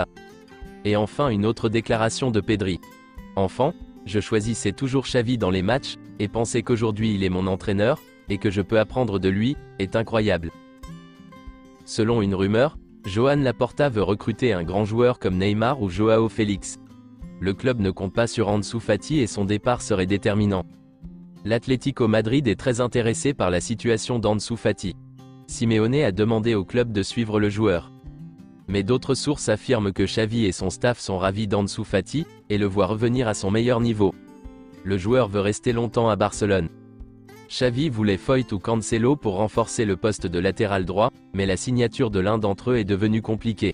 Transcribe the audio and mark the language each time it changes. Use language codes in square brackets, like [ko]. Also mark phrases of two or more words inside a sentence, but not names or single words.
[fr] Et enfin une autre déclaration de Pedri. Enfant, je choisissais toujours Xavi dans les matchs, et penser qu'aujourd'hui il est mon entraîneur, et que je peux apprendre de lui, est incroyable. Selon une rumeur, Joan Laporta veut recruter un grand joueur comme Neymar ou Joao Félix. Le club ne compte pas sur Ansu Fati et son départ serait déterminant. L'Atlético Madrid est très intéressé par la situation d'Ansu Fati. Simeone a demandé au club de suivre le joueur. Mais d'autres sources affirment que Xavi et son staff sont ravis d'Ansu Fati, et le voient revenir à son meilleur niveau. Le joueur veut rester longtemps à Barcelone. Xavi voulait Foyt ou Cancelo pour renforcer le poste de latéral droit, mais la signature de l'un d'entre eux est devenue compliquée.